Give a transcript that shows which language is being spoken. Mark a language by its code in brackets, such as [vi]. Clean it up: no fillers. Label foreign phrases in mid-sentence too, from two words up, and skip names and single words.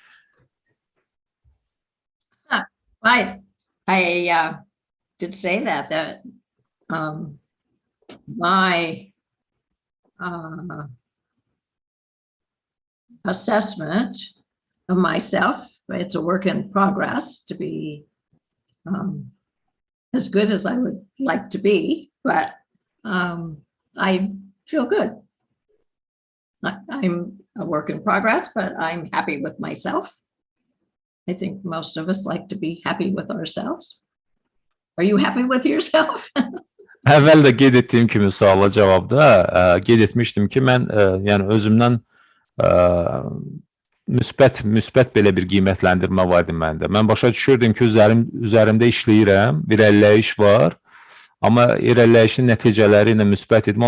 [en] I did say that my assessment of myself, it's a work in progress to be as good as I would like to be, but I feel good. I'm a work in progress, but I'm happy with myself. I think most of us like to be happy with ourselves. Are you happy with yourself? [az] Əvvəl də qeyd etdiyim kimi suala cavabda qeyd etmişdim ki, mən yəni özümdən müsbət belə bir qiymətləndirmə var idi məndə. Mən başa düşürdüm ki, üzərimdə işləyirəm, bir irəliləyiş var, amma irəliləyişin nəticələri ilə müsbət idim.